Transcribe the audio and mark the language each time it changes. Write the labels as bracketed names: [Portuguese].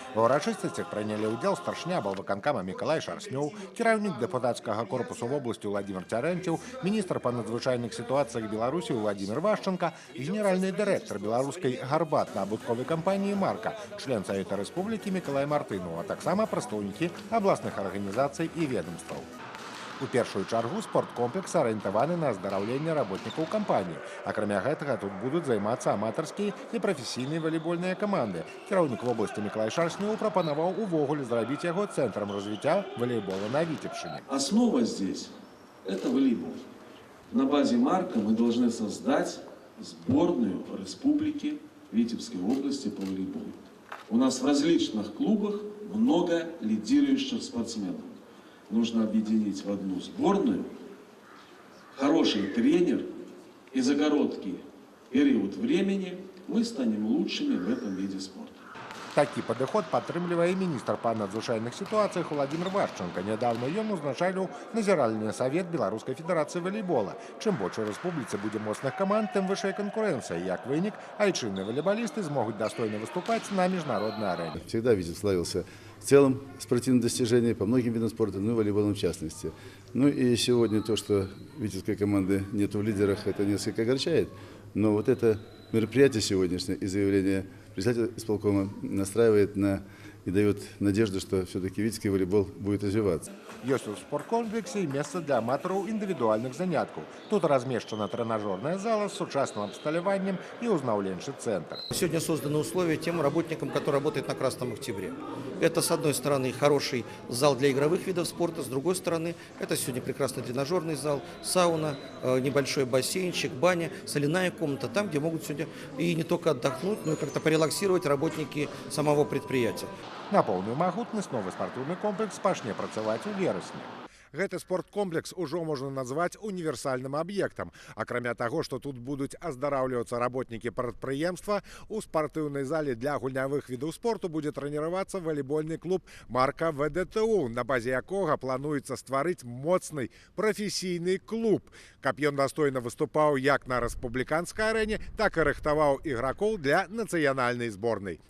[Belarusian] У урачыстасцях прынялі ўдзел старшыня аблвыканкама Мікалай Шарснёў, кіраўнік дэпутацкага корпусу вобласці Владимир Цярэнцеў, міністр па надзвычайных сітуацыях Беларусі Владимир Вашченко, генеральны дырэктар беларускай гарбатна-абутковай кампаніі «Марка», член Савета Рэспублікі Мікалай Мартыну, а таксама прадстаўнікі абласных арганізацый і ведомстваў. У першую чаргу спорткомплекс арыентаваны на аздараўленне работнікаў кампаніі. Акрамя гэтага тут будуць займацца аматарскія і прафесійныя валейбольныя каманды. Кіраўнік вобласці Мікалай Шарснёў прапанаваў увогуле зрабіць яго цэнтрам развіцця валейбола на Витебщине. [Russian] Основа здесь – это волейбол. На базе «Марка» мы должны создать сборную республики Витебской области по волейболу. У нас в различных клубах много лидирующих спортсменов. Нужно объединить в одну сборную, хороший тренер, и за короткий период времени мы станем лучшими в этом виде спорта. [Belarusian] Такі падыход падтрымлівае міністр па надзвычайных сітуацыях Владимир Вашченко. Нядаўна ён узначаліў назіральны савет Беларускай федэрацыі валейбола. Чым больш у рэспубліцы будзе моцных каманд, тым вышэй канкурэнцыя. Як вынік, айчынныя валейбалісты змогуць дастойна выступаць на міжнароднай арэне. [Russian] Всегда Витебск славился в целом спортивным достижением по многим видам спорта, ну и волейболом в частности. Ну и сегодня то, что витебской команды нет в лидерах, это несколько огорчает. Но вот это мероприятие сегодняшнее и заявление председателя исполкома настраивает и дает надежду, что все-таки витебский волейбол будет развиваться. [Belarusian] Ёсць у спорткомплексе месца для аматараў індывідуальных заняткаў. Тут размешчана тренажерная зала с сучасным абсталяваннем и узнаўленчы центр. [Russian] Сегодня созданы условия тем работникам, которые работают на Красном Октябре. Это, с одной стороны, хороший зал для игровых видов спорта, с другой стороны, это сегодня прекрасный тренажерный зал, сауна, небольшой бассейнчик, баня, соляная комната, там, где могут сегодня и не только отдохнуть, но и как-то порелаксировать работники самого предприятия. [Belarusian] На поўную магутнасць новы спартыўны комплекс пачне працаваць у верасні. Гэты спорткомплекс ужо можна назваць універсальным аб'ектам. Акрамя таго, што тут будуць аздараўлівацца работнікі прадпрыемства, у спартыўнай зале для гульнявых відаў спорту будзе трэніравацца валейбольны клуб «Марка ВДТУ», на базе якога плануецца стварыць моцны прафесійны клуб, каб ён дастойна выступаў як на рэспубліканскай арэне, так і рыхтаваў ігракоў для нацыянальнай зборнай.